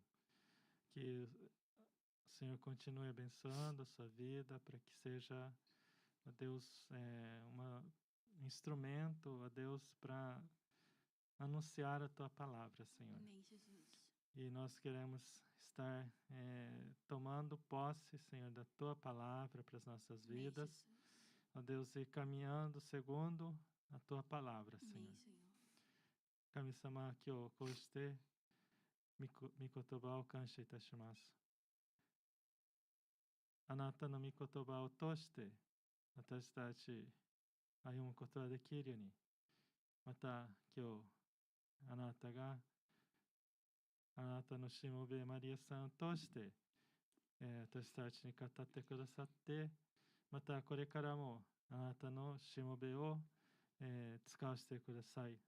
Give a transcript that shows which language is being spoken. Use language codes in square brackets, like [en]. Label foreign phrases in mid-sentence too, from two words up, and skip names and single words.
[pt] Que o Senhor continue abençoando a sua vida para que seja, ó Deus, um instrumento, ó Deus, para anunciar a tua palavra, Senhor. Amém, Jesus. E nós queremos estar tomando posse, Senhor, da tua palavra para as nossas vidas. Amém, Jesus. Ó Deus, e caminhando segundo a tua palavra, Senhor. Amém, Senhor. [ja] 神様、今日こうして御言葉を感謝いたします. あなたの御言葉を通して私たち歩むことができるに. また今日あなたがあなたのしもべマリアさんを通して私たちに語ってくださって、またこれからもあなたのしもべを使わせてください。